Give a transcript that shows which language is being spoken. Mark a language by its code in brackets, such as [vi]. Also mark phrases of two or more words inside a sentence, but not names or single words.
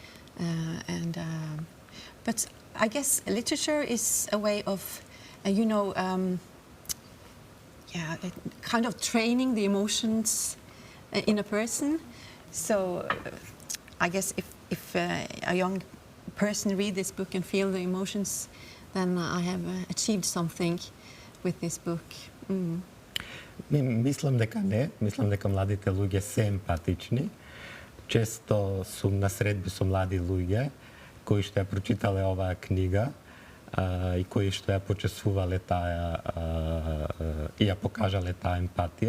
[en] But I guess literature is a way of, kind of training the emotions in a person. So I guess if a young person read this book and feel the emotions, then I have achieved something with this book. [mk] Мислам дека не. Мислам дека младите луѓе се емпатични. Често сум на средби со млади луѓе кои што ја прочитале оваа книга и кои што ја почувствувале таа и ја покажале таа емпатија.